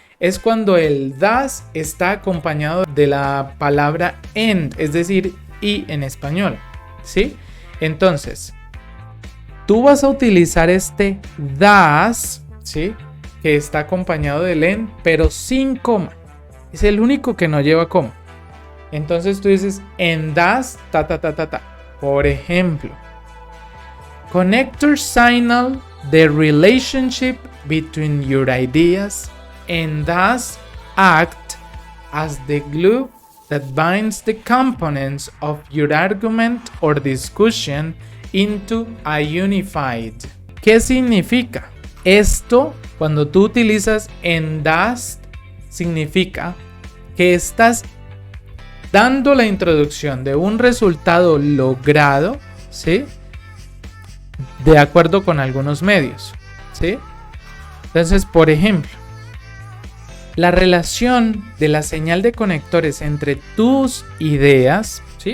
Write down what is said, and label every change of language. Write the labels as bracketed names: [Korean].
[Spanish] Es cuando el thus está acompañado de la palabra and, es decir, y en español, ¿sí? Entonces, tú vas a utilizar este thus, ¿sí? que está acompañado del en, pero sin coma. Es el único que no lleva coma. Entonces tú dices, en das, ta, ta, ta, ta, ta. [English] Por ejemplo, connectors signal the relationship between your ideas and thus act as the glue that binds the components of your argument or discussion into a unified. [Spanish] ¿Qué significa? Esto, cuando tú utilizas en das, significa que estás dando la introducción de un resultado logrado, ¿sí? De acuerdo con algunos medios, ¿sí? Entonces, por ejemplo, la relación de la señal de conectores entre tus ideas, ¿sí?